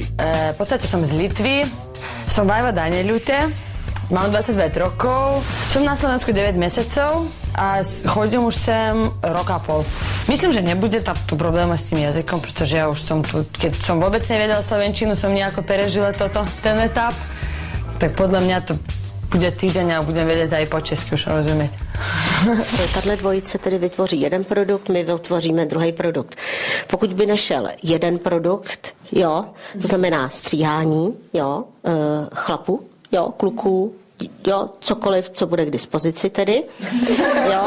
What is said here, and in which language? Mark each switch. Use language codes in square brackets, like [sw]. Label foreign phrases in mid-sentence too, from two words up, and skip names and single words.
[sk] V podstate som z Litvy, som Vajva Danieľute, mám 29 rokov, som na Slovensku 9 mesecov a chodím už sem rok a pol. Myslím, že nebude tu problém s tým jazykom, pretože ja už som tu, keď som vôbec nevedela slovenčinu, som nejako perežila ten etap, tak podľa mňa to bude týždeň a budem vedieť aj po česky už rozumieť. [cs] Tato dvojice tedy vytvoří jeden produkt, my vytvoříme druhý produkt. Pokud by nešel jeden produkt, jo, to znamená stříhání, jo, chlapu, jo, kluků, jo, cokoliv, co bude k dispozici tedy, jo.